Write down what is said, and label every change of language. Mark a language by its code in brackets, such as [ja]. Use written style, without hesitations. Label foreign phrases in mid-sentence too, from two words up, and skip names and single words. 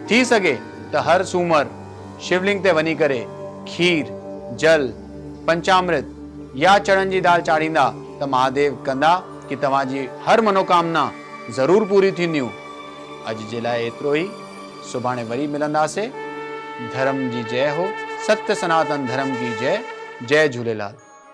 [sd] थी सघे त हर सूमर शिवलिंग ते वञी करे खीर, जल, पंचामृत या चणनि जी दाल चाढ़ींदा त महादेव कंदा कि तव्हांजी हर मनोकामना ज़रूर पूरी थींदियूं। अॼु जे लाइ एतिरो ई। सुभाणे वरी मिलंदासीं। धर्म जी जय हो। [hi] सत्य सनातन धर्म की जय। [sd] जय झूलेलाल।